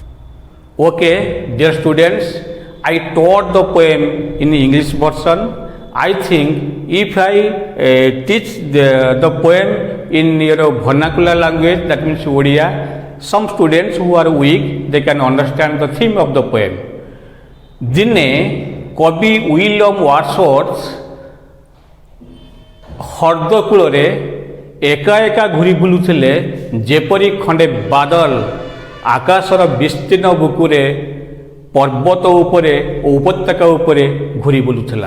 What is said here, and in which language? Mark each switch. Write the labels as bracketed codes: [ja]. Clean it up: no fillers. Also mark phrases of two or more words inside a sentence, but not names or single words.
[en] Okay, dear students, I taught the poem in English version. I think if I teach the poem in your vernacular language, that means Odia, some students who are weak, they can understand the theme of the poem. [or] ଦିନେ କବି ୱିଲିୟମ ୱାର୍ଡସୱର୍ଥ ହ୍ରଦ କୂଳରେ ଏକା ଏକା ଘୁରି ବୁଲୁଥିଲେ, ଯେପରି ଖଣ୍ଡେ ବାଦଲ ଆକାଶର ବିସ୍ତୀର୍ଣ୍ଣ ବୁକୁରେ ପର୍ବତ ଉପରେ ଓ ଉପତ୍ୟକା ଉପରେ ଘୁରି ବୁଲୁଥିଲା।